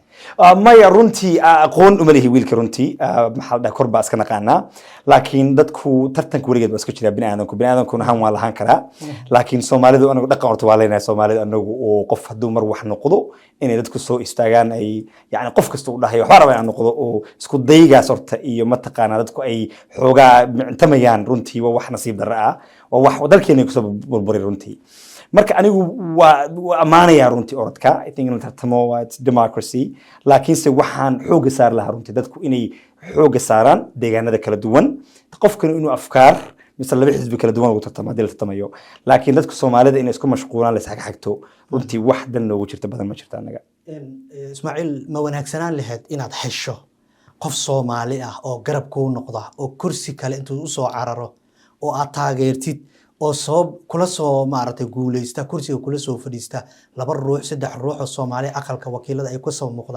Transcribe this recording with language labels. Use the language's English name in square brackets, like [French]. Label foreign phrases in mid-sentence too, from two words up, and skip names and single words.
[Somali] maya runtii aqoon uma lihi wiilka runtii maxaa dhahay korba iska naqaana laakiin dadku tartanka weligeed waa iska jira bini'aadankuna han waa lahaan karaa laakiin Soomaalidu anagu dhaqan horta waa leenahay Soomaalidu anagu oo qof haduu mar wax noqdo inay dadku soo istaagaan ay yani qof kasta uu dhahayo waxa rabaa inuu noqdo oo isku daygaas horta iyo mataqaana dadku ay xoogaa mictamayaan runtii waa wax nasiib darro ah waa wax dalkeena ku soo burburay runtii marka anigu waa ammaanayaa runtii orodka [English] I think [Somali] in la tartamo waa [English] it's democracy [Somali] laakiinse waxaan xooga saar lahaa runtii dadku inay xooga saaraan deegaanada kala duwan qofkana inuu afkaar mise laba xisbi kala duwan ugu tartamo haddii la tartamayo laakiin dadka Soomaalida inay isku mashquulaan la isxaq xigto runtii wax dan noogu jirta badan ma jirta anaga Ismaaciil ma wanaagsanaan lahayd inaad hesho qof Soomaali ah oo garab kuu noqda oo kursi kale intuu u soo cararo oo aad taageertid oo sabab kula soo maartay guuleysta kursiga kula soo fadhiista laba ruux saddex ruux oo Soomaali aqalka wakiilada ay ku soo muuqdaan